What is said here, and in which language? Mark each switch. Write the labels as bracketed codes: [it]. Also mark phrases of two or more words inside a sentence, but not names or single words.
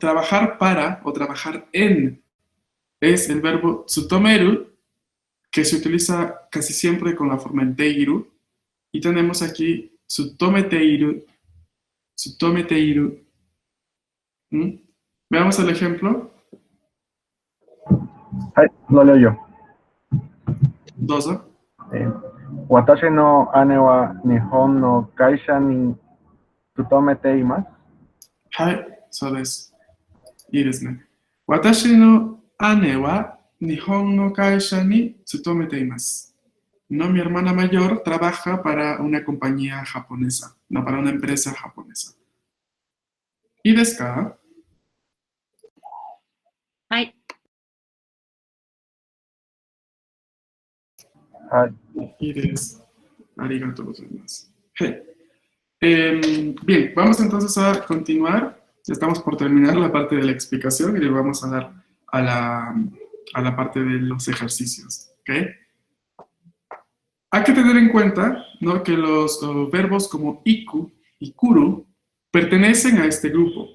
[es] Trabajar para o trabajar en es el verbo tsutomeru, que se utiliza casi siempre con la forma en teiru. Y tenemos aquí [ja] 勤めている、勤めている. [es] Veamos el ejemplo. Lo leo yo. Dozo. [ja] 私の姉は日本の会社に勤めています。はい、そうです。いいですね。私の姉は日本の会社に勤めています。 [es] No, mi hermana mayor trabaja para una compañía japonesa, no para una empresa japonesa. [ja] ¿いいですか? Hai. いいです. ありがとうございます. [es] Bien, vamos entonces a continuar. Ya estamos por terminar la parte de la explicación y le vamos a dar a la parte de los ejercicios. ¿Ok? Hay que tener en cuenta, ¿no?, que los verbos como iku y kuru pertenecen a este grupo.